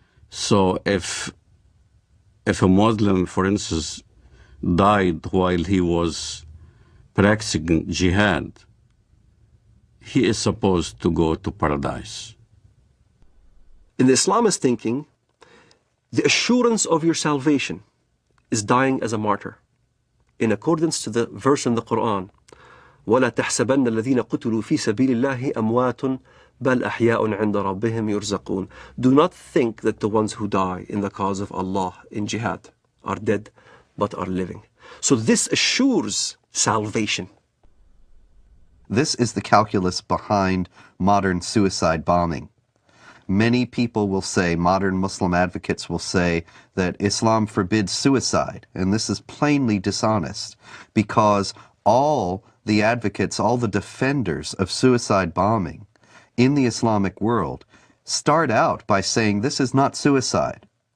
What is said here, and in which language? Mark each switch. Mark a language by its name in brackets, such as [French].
[English] So if a Muslim, for instance, died while he was practicing jihad, he is supposed to go to paradise. In the Islamist thinking, the assurance of your salvation is dying as a martyr. In accordance to the verse in the Quran, [Arabic] وَلَا تَحْسَبَنَّ الَّذِينَ قُتِلُوا فِي سَبِيلِ اللَّهِ أَمْوَاتٌ بَلْ أَحْيَاءٌ عِنْدَ رَبِّهِمْ يُرْزَقُونَ. [English] Do not think that the ones who die in the cause of Allah in jihad are dead, but are living. So this assures salvation. This is the calculus behind modern suicide bombing. Many people will say, modern Muslim advocates will say, that Islam forbids suicide, and this is plainly dishonest, because all the advocates, all the defenders of suicide bombing in the Islamic world start out by saying this is not suicide.